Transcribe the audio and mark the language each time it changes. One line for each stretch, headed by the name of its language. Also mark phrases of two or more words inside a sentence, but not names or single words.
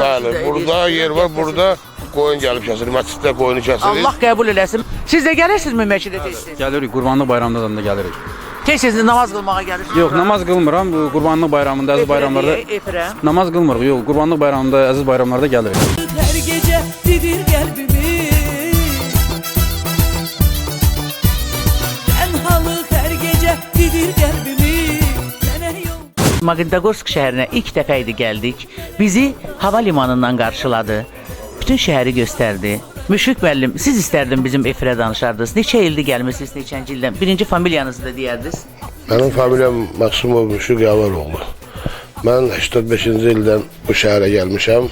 Azerbaijani: bəli, burada yer var, burada qoyun gəlib kəsilir, məsciddə qoyunu kəsilir. Allah qəbul eləsin. Siz də gəlirsinizmi məscidə tez-tez? Gəlirik, Qurbanlıq bayramında da gəlirik. Tez-tez namaz qılmağa gəlirsiniz? Yox, namaz qılmıram. Bu Qurbanlıq bayramında, əziz bayramlarda Efirə. namaz qılmırıq. Yox, Qurbanlıq bayramında, əziz bayramlarda gəlirik.
Turkish: Her gece didir kalbimi Tenhalık her gece didir kalbimi Sene yol
Azerbaijani: Magnitogorsk şəhərinə ilk dəfə idi gəldik. Bizi hava limanından qarşıladı. Bütün şəhəri göstərdi. Müşfiq müəllim, siz istərdim bizim efirə danışardınız. Neçə ildir gəlmisiniz, neçənci ildən? Birinci familiyanızı da deyərdiniz. Mənim familiyam Məqsumov Müşfiq Yavaroğlu. Mən 85-ci ildən bu şəhərə gəlmişəm.